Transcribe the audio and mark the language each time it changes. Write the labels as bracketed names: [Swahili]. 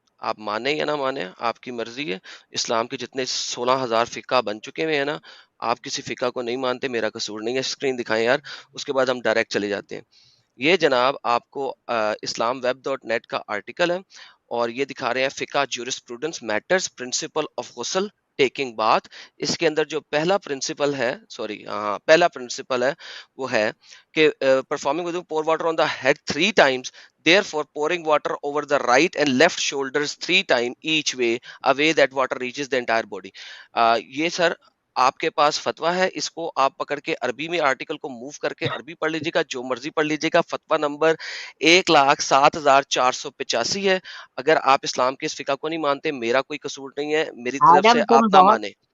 [Urdu] آپ مانیں یا نہ مانیں آپ کی مرضی ہے. اسلام کے جتنے 16,000 فقہ بن چکے ہوئے ہیں نا، آپ کسی فقہ کو نہیں مانتے، میرا قصور نہیں ہے. اسکرین دکھائیں یار، اس کے بعد ہم ڈائریکٹ چلے جاتے ہیں. یہ جناب آپ کو islamweb.net کا آرٹیکل ہے، اور یہ دکھا رہے ہیں فقہ جورسپروڈنس میٹرز پرنسپل آف غسل ٹیکنگ بات. اس کے اندر جو پہلا پرنسپل ہے، پہلا پرنسپل ہے وہ ہے کہ [English] performing with pour water on the head 3 times, therefore pouring water over the right and left shoulders 3 times each way, a way that water reaches the entire body. [Urdu] یہ سر آپ کے پاس فتویٰ ہے، اس کو آپ پکڑ کے عربی میں آرٹیکل کو موو کر کے عربی پڑھ لیجیے گا، جو مرضی پڑھ لیجیے گا. فتویٰ نمبر 1,07,485 ہے. اگر آپ اسلام کے اس فقہ کو نہیں مانتے، میرا کوئی قصور نہیں ہے، میری طرف سے آپ نہ مانیں.